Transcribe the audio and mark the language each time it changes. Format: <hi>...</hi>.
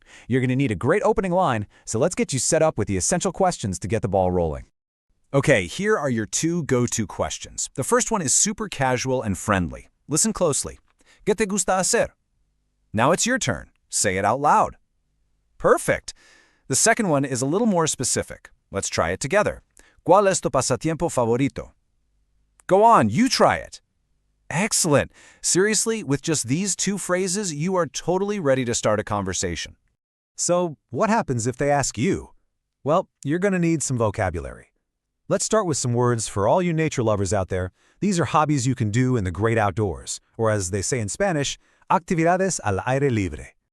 <en>You're going to need a great opening line, so let's get you set up with the essential questions to get the ball rolling. Okay, here are your two go-to questions. The first one is super casual and friendly. Listen closely.</en> <es>¿Qué te gusta hacer?</es> <en>Now it's your turn. Say it out loud. Perfect. The second one is a little more specific. Let's try it together.</en> <es>¿Cuál es tu pasatiempo favorito?</es> <en>Go on, you try it. Excellent. Seriously, with just these two phrases, you are totally ready to start a conversation. So, what happens if they ask you? Well, you're going to need some vocabulary. Let's start with some words for all you nature lovers out there. These are hobbies you can do in the great outdoors, or as they say in Spanish,</en> <es>actividades al aire libre.</es>